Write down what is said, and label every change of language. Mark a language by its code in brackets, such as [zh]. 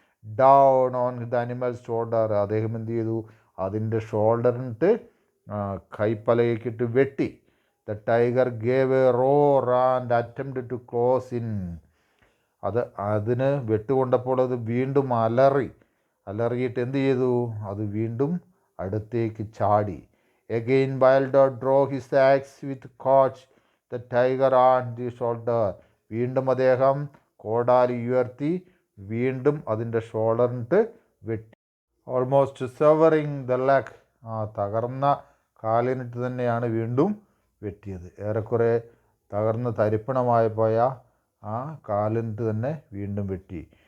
[en] down on the animal shoulder, [ml] അദ്ദേഹം എന്ത് ചെയ്തു? അതിൻ്റെ ഷോൾഡറിനിട്ട് കൈപ്പലകിട്ട് വെട്ടി. [en] The tiger gave a roar and attempt to close in. [ml] അതിന് വെട്ടുകൊണ്ടപ്പോൾ അത് വീണ്ടും അലറിയിട്ട് എന്ത് ചെയ്തു? അത് വീണ്ടും അടുത്തേക്ക് ചാടി. [en] Again Baldo drew his axe with caught the tiger on the shoulder. [ml] വീണ്ടും അദ്ദേഹം കോടാലി ഉയർത്തി വീണ്ടും അതിൻ്റെ ഷോൾഡറിട്ട് വെട്ടി. [en] almost severing the leg, [ml] തകർന്ന കാലിനിട്ട് തന്നെയാണ് വീണ്ടും വെട്ടിയത്. ഏറെക്കുറെ തകർന്ന് തരിപ്പണമായി പോയ ആ കാലിനിട്ട് തന്നെ വീണ്ടും വെട്ടി.